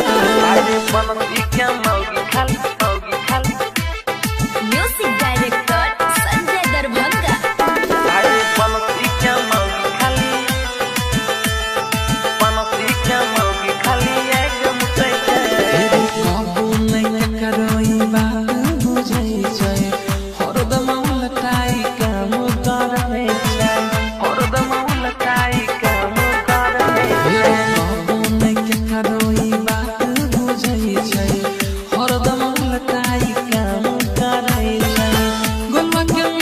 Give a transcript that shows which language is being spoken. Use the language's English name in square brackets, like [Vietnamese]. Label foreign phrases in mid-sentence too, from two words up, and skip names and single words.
[Maithili] अरे बनसी के मौगी खाली [English] music director संजय दरभंगा। [Maithili] अरे बनसी के मौगी खाली आग मुतै छै काबू नहीं करई बात बुझै छै हरदम लटाई काम करबै छै हरदम लटाई काम करबै काबू नहीं करई बात बुझै छै हरदम लटाई काम करै छै गोलवा के